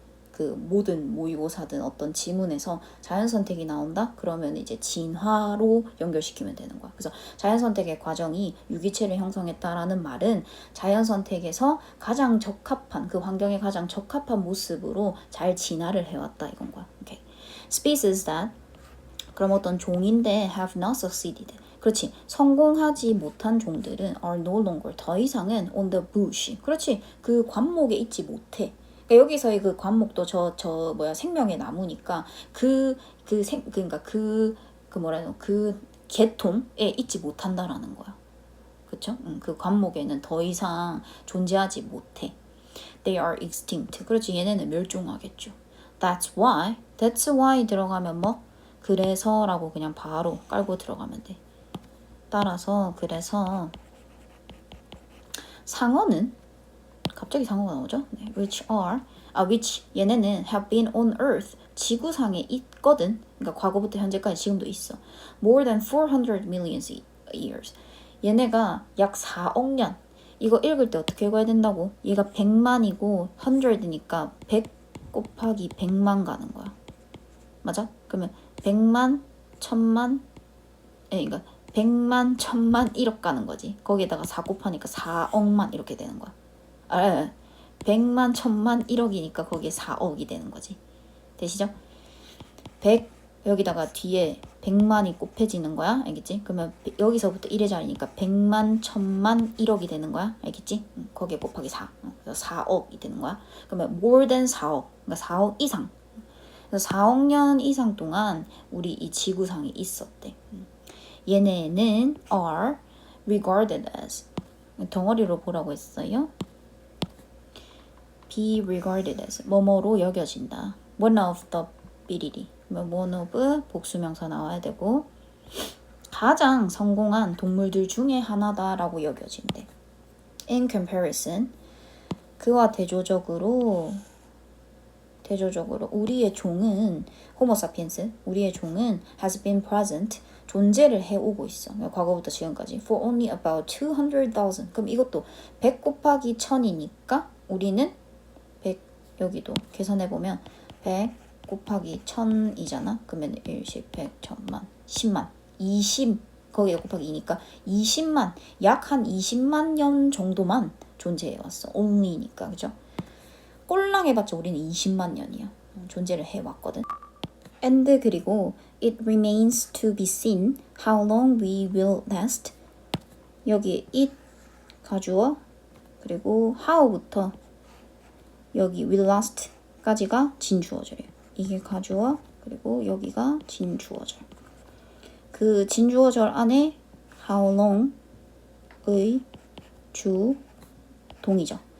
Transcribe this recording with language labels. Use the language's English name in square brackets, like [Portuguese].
[Korean] 그 모든 모의고사든 어떤 지문에서 자연 선택이 나온다? 그러면 이제 진화로 연결시키면 되는 거야. 그래서 자연 선택의 과정이 유기체를 형성했다라는 말은 자연 선택에서 가장 적합한 그 환경에 가장 적합한 모습으로 잘 진화를 해왔다 이건 거야. 오케이. [English] Species that [Korean] 그럼 어떤 종인데 [English] have not succeeded. [Korean] 그렇지. 성공하지 못한 종들은 [English] are no longer [Korean] 더 이상은 [English] on the bush. [Korean] 그렇지. 그 관목에 있지 못해. 그러니까 여기서의 그 관목도 저 생명의 나무니까 그러니까 그 뭐라 그 계통에 있지 못한다라는 거야. 그쵸? 그 관목에는 더 이상 존재하지 못해. [English] They are extinct. [Korean] 그렇지. 얘네는 멸종하겠죠. [English] That's why [Korean] 들어가면 뭐 그래서라고 그냥 바로 깔고 들어가면 돼. 따라서 그래서 상어는 갑자기 상어가 나오죠? 네. [English] which [Korean] 얘네는 [English] have been on earth [Korean] 지구상에 있거든. 그러니까 과거부터 현재까지 지금도 있어. [English] more than 400 million years. [Korean] 얘네가 약 4억 년. 이거 읽을 때 어떻게 읽어야 된다고? 얘가 100만이고 100이니까 100 곱하기 100만 가는 거야. 맞아? 그러면 100만, 1000만, 그러니까 100만, 1000만, 1억 가는 거지. 거기에다가 4 곱하니까 4억만 이렇게 되는 거야. 100만, 1000만, 1억이니까 거기에 4억이 되는 거지. 되시죠? 100 여기다가 뒤에 100만이 곱해지는 거야. 알겠지? 그러면 여기서부터 1의 자리니까 100만, 1000만, 1억이 되는 거야. 알겠지? 거기에 곱하기 4. 그래서 4억이 되는 거야. 그러면 [English] more than [Korean] 4억. 그러니까 4억 이상. 그래서 4억 년 이상 동안 우리 이 지구상에 있었대. 얘네는 [English] are regarded as [Korean] 덩어리로 보라고 했어요. [English] be regarded as [Korean] 뭐뭐로 여겨진다. [English] one of the [Korean] 삐리리. one of 복수명사 나와야 되고 가장 성공한 동물들 중에 하나다라고 여겨진대. [English] in comparison [Korean] 그와 대조적으로 우리의 종은 호모 사피엔스 우리의 종은 [English] has been present [Korean] 존재를 해오고 있어. 과거부터 지금까지 [English] for only about 200,000. [Korean] 그럼 이것도 100 곱하기 1000이니까 우리는 100 여기도 계산해보면 100 곱하기 1000이잖아. 그러면 1, 10, 100, 1000만, 10만, 20 거기에 곱하기 2니까 20만 약 한 20만 년 정도만 존재해왔어. only니까 그죠? 꼴랑 해봤자 우리는 20만 년이야. 존재를 해왔거든. [English] and [Korean] 그리고 [English] it remains to be seen how long we will last. [Korean] 여기 it 가주어 그리고 how부터 여기 will last까지가 진주어절이에요. 이게 가주어 그리고 여기가 진주어절. 그 진주어절 안에 how long의 주 동이죠.